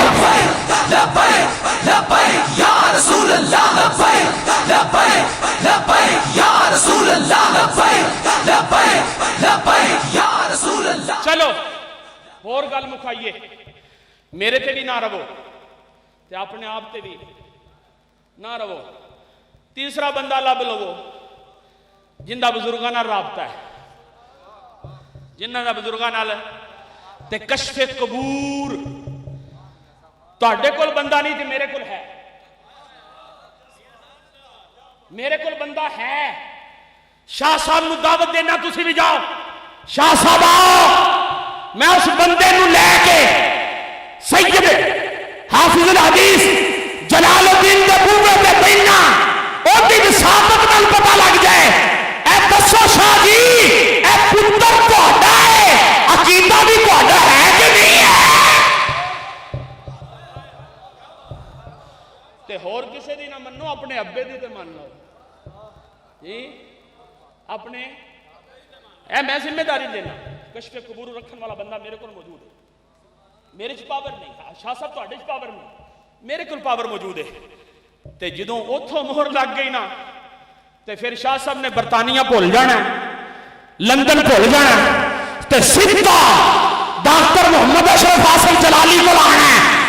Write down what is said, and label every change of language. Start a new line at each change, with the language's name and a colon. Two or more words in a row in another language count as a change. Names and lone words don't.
Arabic: لبیک لبیک یا رسول اللہ، لبیک لبیک لبیک یا رسول اللہ، لبیک لبیک لبیک یا رسول اللہ۔
Punjabi: چلو اور گل مکھائیے، میرے تے بھی نہ رہو تے اپنے آپ تے بھی نہ رہو، تیسرا بندہ لب لو جن دا بزرگاں نال رابطہ ہے، جنہاں دا بزرگاں نال تے کشف قبور ਤੁਹਾਡੇ ਕੋਲ ਬੰਦਾ ਨਹੀਂ ਤੇ ਮੇਰੇ ਕੋਲ ਹੈ, ਮੇਰੇ ਕੋਲ ਬੰਦਾ ਹੈ। ਸ਼ਾਹ ਸਾਹਿਬ ਨੂੰ ਦਾਵਤ ਦੇਣਾ, ਤੁਸੀਂ ਵੀ ਜਾਓ। شاہ صاحب آؤ، میں اس بندے نو لے کے سید حافظ الحدیث جلال الدین دے بوے تے بینا، او دی وساطت نال پتہ لگ جائے۔ اے دسو شاہ جی، اے پتر تہاڈا ہے، عقیدہ بھی تہاڈا ہے کہ نہیں ہے؟ تے ہور کسے دی نہ منو، اپنے ابے دی تے مان لو جی، اپنے اے میں ذمہ داری لینا۔ کشف قبور رکھن والا بندہ میرے کو موجود ہے، میرے چ پاور نہیں، شاہ صاحب تہاڈے چ پاور نہیں، میرے کو پاور موجود ہے۔ تے جدوں اوتھوں مہر لگ گئی نا تے پھر شاہ صاحب نے برطانیہ بھول جانا، لندن بھول جانا، تے سیدھا ڈاکٹر محمد اشرف حاصل جلالی کو آنا ہے۔